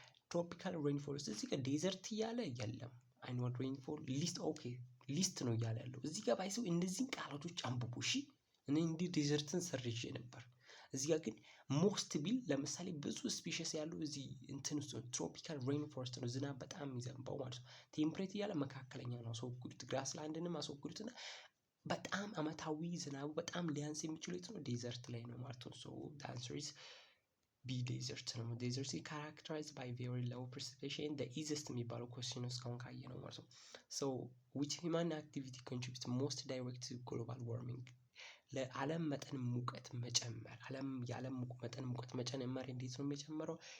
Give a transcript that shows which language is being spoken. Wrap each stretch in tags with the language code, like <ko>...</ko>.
<am>tropical rainfall እዚህ ጋር ዴዘርት እያለ የለም። annual rainfall ሊስት ኦኬ ሊስት ነው እያለ ያለው እዚህ ጋር ባይሰው እነዚህን ቃላቶች አንብቡ እሺ። እኔ እንዲህ ዴዘርትን ሰርቼ ነበር። እዚህ ጋር ግን ሞስት ቢል ለምሳሌ ብዙ ስፒሺስ ያለው እዚህ እንትን ውስጥ ትሮፒካል ሬን ፎረስት ነው፣ ዝናብ በጣም የሚዘንበው ማለት ነው። ቴምፕሬት እያለ መካከለኛ ነው። አስወግዱት፣ ግራስላንድንም አስወግዱትና በጣም አመታዊ ዝናቡ በጣም ሊያንስ የሚችለው የት ነው? ዴዘርት ላይ ነው ማለት ነው።</am> <en>ሶ the answer is B</en> <am>ዴዘርት ነው።</am> <en>ዴዘርት is characterized by very low precipitation the easiest የሚባለው question</en> <am>እስካሁን ካየ ነው ማለት ነው።</am> <en>so which human activity contributes most direct to global warming?</en> <am>ለዓለም መጠን ሙቀት መጨመር የዓለም መጠን ሙቀት መጨመር እንዴት ነው የሚጨምረው?</am>